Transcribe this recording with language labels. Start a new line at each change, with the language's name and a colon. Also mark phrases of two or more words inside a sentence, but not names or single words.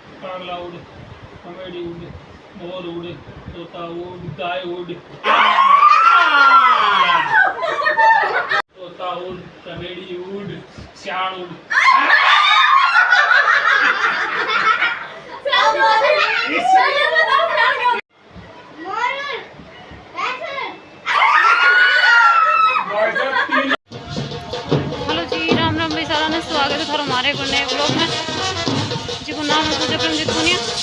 Rajasthani: कागला उड़, कमेडी उड़, मोर उड़, तोता उड़, गाय उड़, तोता उड़, कमेडी उड़, सियाड़ उड़। हेलो जी, राम राम भाई सारा ने स्वागत है थारो हमारे को नए ब्लॉग में जी को नाम है पूजा परमजीत पुनिया।